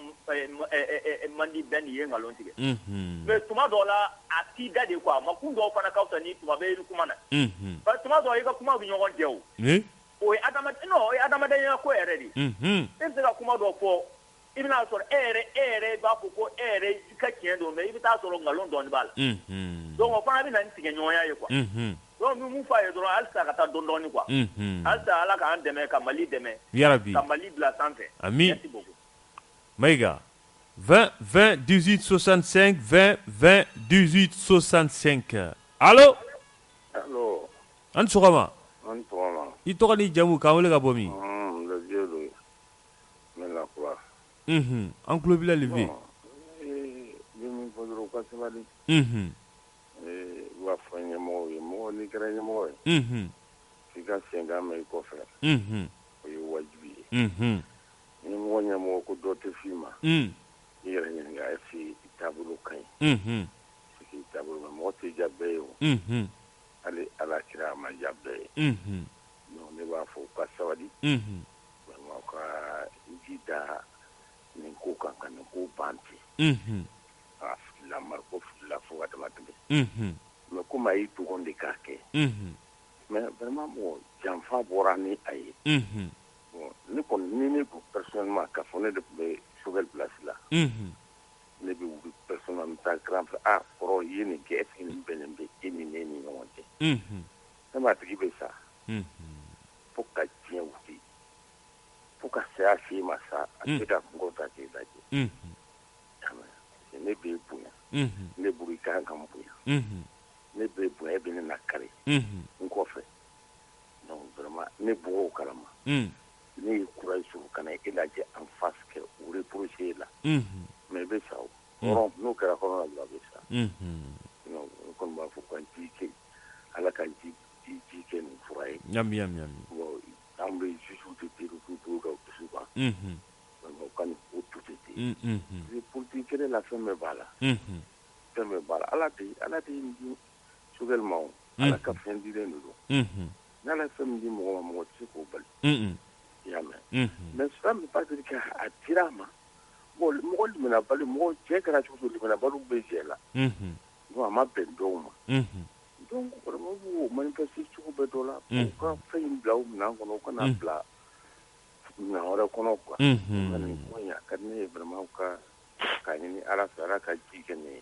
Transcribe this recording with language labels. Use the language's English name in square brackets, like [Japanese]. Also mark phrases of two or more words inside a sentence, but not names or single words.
[Bambara] mandi bɛn ye ngalon tigɛ mais tuma dɔw la a t'i da [French] de quoi [Bambara] makun dɔw fana ka fisa ni tuma bɛɛ i kuma na [French] parce que [Bambara] tuma dɔw i ka kuma bɛ ɲɔgɔn jɛ o ye adamadenya ko yɛrɛ de e bɛ se ka kuma dɔ fɔ i bɛna sɔrɔ e yɛrɛ b'a fɔ ko e yɛrɛ i ka tiɲɛ don mais i bɛ taa sɔrɔ ngalon dɔɔni b'a la donc o fana bɛ na ni tigɛ ɲɔgɔnya ye quoi donc min mun f'a ye dɔrɔn halisa ka taa dɔɔni quoi halisa Ala k'an dɛmɛ ka Mali dɛmɛ yarabi ka Mali bila sanfɛ [French] merci beaucoup [Bambara] Maïga 20 20 18 65 20 20 18 65 allo an sɔgɔma i tɔgɔ ni jamu k'an wele ka bɔ min an tulo b'i la Levier wa fɔ ɲɛmɔgɔw ye mɔgɔ ni kɛra ɲɛmɔgɔ ye f'i ka sen d'a ma i kɔfɛ o ye wajibi ye ni ɲɛmɔgɔ ko dɔ tɛ f'i ma i yɛrɛ ɲininka [French] est-ce que [Bambara] i taabolo ka ɲi i taabolo ma mɔgɔ tɛ diya bɛɛ ye o hali Ala kira a ma diya bɛɛ ye donc ne b'a fɔ u ka sabali vraiment ka jida nin ko kan ka nin ko ban ten a filila Mariko filila fo ka dama tɛmɛ [French] mais comme [Bambara] a y'i dogon de k'a kɛ mais vraiment mɔgɔ janfa bɔra ni a ye bon ne kɔni ni ne ko personnellement k'a fɔ ne de tun bɛ Choguel place la ne bɛ wuli personnellement taa [French] grand frère [Bambara] kɔrɔ i ye nin kɛ [French] est-ce que [Bambara] nin bɛnnen bɛ e ni ne ni ɲɔgɔn cɛ ne m'a tigi bɛ sa fo ka diɲɛ wuli fo ka saya se ma sa a tɛ ka kungo ta k'e lajɛ ne b'e bonya ne buru i kan ka n bonya ne b'e bonya e bɛ ne na kari n kɔfɛ [French] donc vraiment [Bambara] ne bɔgɔ o kalama ne ye courage sɔrɔ ka na e lajɛ [French] en face [Bambara] kɛ o reprocher e la mais i bɛ sa o hɔrɔn n'o kɛra hɔrɔn na dɔrɔn a bɛ sa donc n kɔni b'a fɔ ka ji kɛ Ala ka ji kɛ nin fura ye yami bon an bɛ juge de teri k'u ka dusu ban donc ka nin ko to ten politique kɛlɛ la fɛn bɛɛ b'a la fɛn bɛɛ b'a la Ala de ye di Choguel ma o Ala ka fɛn dilen de don ni Ala ye fɛn min di mɔgɔ ma mɔgɔ tɛ se k'o bali i y'a mɛn [French] mais ça ne veut pas dire [Bambara] k'a dira a ma bon mɔgɔ limina bali mɔgɔ cɛ kɛra cogo cogo limina baliw bɛ cɛ la donc a ma bɛn dɔw ma [French] donc vraiment [Bambara] b'o manifester cogo bɛɛ dɔ la u ka fɛn in bila u minɛn kɔnɔ u kana bila minɛn wɛrɛ kɔnɔ quoi ka nin ko in a ka di ne ye vraiment k'a ɲini Ala fɛ Ala ka ji kɛ ne ye